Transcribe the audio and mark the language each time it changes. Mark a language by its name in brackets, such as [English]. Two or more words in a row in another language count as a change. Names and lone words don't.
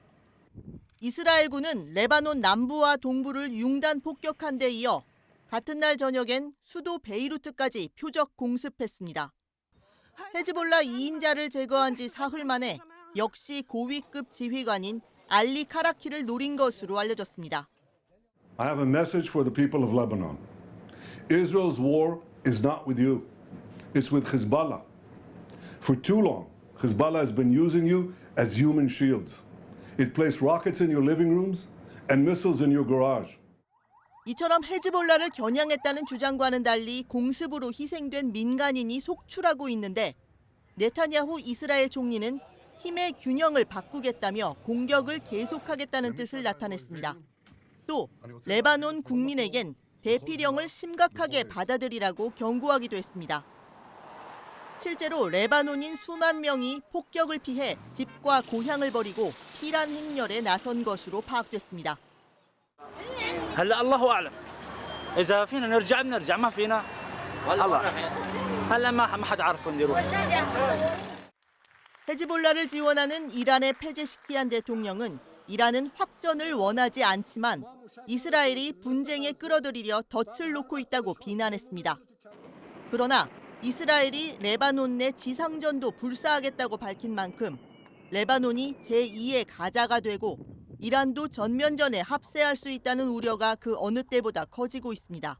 [Korean] 이스라엘군은 레바논 남부와 동부를 융단 폭격한 데 이어 같은 날 저녁엔 수도 베이루트까지 표적 공습했습니다. 헤즈볼라 2인자를 제거한 지 사흘 만에 역시 고위급 지휘관인 알리 카라키를 노린 것으로 알려졌습니다. [English] I have a message for the people of Lebanon. Israel's war is not with you. It's with Hezbollah. For too long, Hezbollah has been using you as human shields. It placed rockets in your living rooms and missiles in your garage. [Korean] 이처럼 헤즈볼라를 겨냥했다는 주장과는 달리 공습으로 희생된 민간인이 속출하고 있는데 네타냐후 이스라엘 총리는 힘의 균형을 바꾸겠다며 공격을 계속하겠다는 뜻을 나타냈습니다. 또 레바논 국민에겐 대피령을 심각하게 받아들이라고 경고하기도 했습니다. 실제로 레바논인 수만 명이 폭격을 피해 집과 고향을 버리고 피란 행렬에 나선 것으로 파악됐습니다. [Arabic] هلا الله اعلم اذا فينا نرجع بنرجع ما فينا الله هلا ما حد عارف وين يروح. [Korean] 헤즈볼라를 지원하는 이란의 페제시키안 대통령은 이란은 확전을 원하지 않지만 이스라엘이 분쟁에 끌어들이려 덫을 놓고 있다고 비난했습니다. 그러나 이스라엘이 레바논 내 지상전도 불사하겠다고 밝힌 만큼 레바논이 제2의 가자가 되고 이란도 전면전에 합세할 수 있다는 우려가 그 어느 때보다 커지고 있습니다.